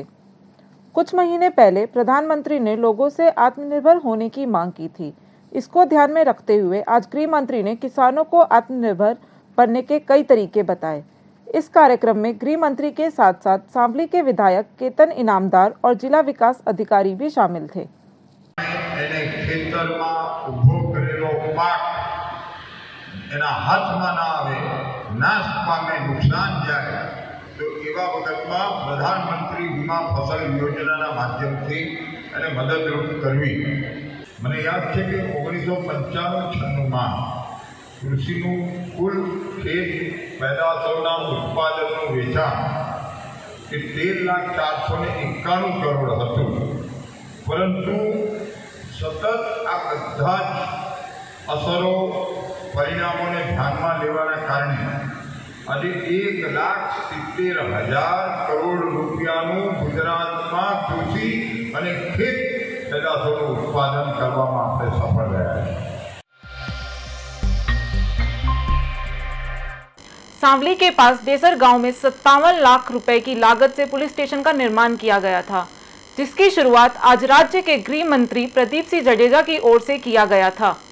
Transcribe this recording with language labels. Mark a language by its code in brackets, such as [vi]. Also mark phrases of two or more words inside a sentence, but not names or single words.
[hi] कुछ महीने पहले प्रधानमंत्री ने लोगों से आत्मनिर्भर होने की मांग की थी। इसको ध्यान में रखते हुए आज गृह मंत्री ने किसानों को आत्मनिर्भर बनने के कई तरीके बताए। इस कार्यक्रम में गृह मंत्री के साथ साथ सांवली के विधायक केतन इनामदार और जिला विकास अधिकारी भी शामिल थे। प्रधानमंत्री बीमा फसल योजना माध्यम से [gu] મદદરૂપ કરવી। મને યાદ છે કે 1995-96માં કૃષિનું કુલ ખેત પેદાશોના ઉત્પાદનનું વેચાણ એ 13,491 કરોડ હતું, પરંતુ સતત આ બધા જ અસરો પરિણામોને ધ્યાનમાં લેવાના કારણે આજે 1,70,000 કરોડ રૂપિયાનું ગુજરાતમાં કૃષિ અને ખેત उत्पादन કરવામાં આપણે સફળ રહ્યા છે। [hi] सांवली के पास डेसर गांव में 57 लाख रुपए की लागत से पुलिस स्टेशन का निर्माण किया गया था, जिसकी शुरुआत आज राज्य के गृह मंत्री प्रदीप सिंह जडेजा की ओर से किया गया था।